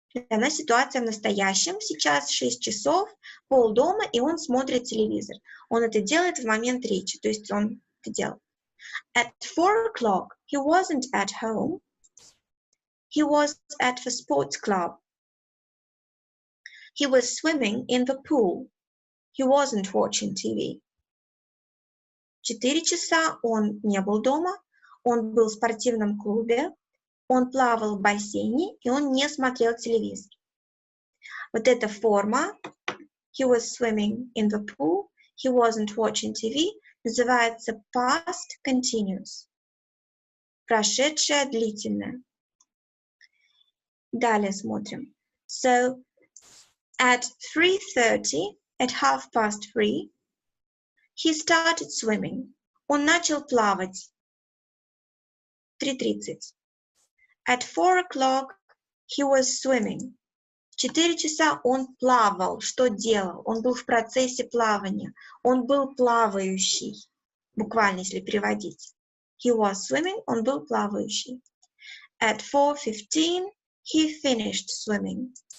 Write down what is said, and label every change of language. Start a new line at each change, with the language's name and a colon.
Russian: Дана ситуация в настоящем. Сейчас 6 часов, Пол дома, и он смотрит телевизор. Он это делает в момент речи, то есть он это делал.
English: At 4 o'clock, he wasn't at home. He was at the sports club. He was swimming in the pool. He wasn't watching TV.
Russian: 4 часа он не был дома, он был в спортивном клубе, он плавал в бассейне, и он не смотрел телевизор. Вот эта форма,
English: he was swimming in the pool, he wasn't watching TV,
Russian: называется
English: past continuous.
Russian: Прошедшее длительное. Далее смотрим.
English: So, at 3:30, at 3:30, he started swimming.
Russian: Он начал плавать. 3:30.
English: At 4 o'clock, he was swimming.
Russian: 4 часа он плавал. Что делал? Он был в процессе плавания. Он был плавающий. Буквально, если переводить.
English: He was swimming,
Russian: он был плавающий.
English: At 4:15, he finished swimming.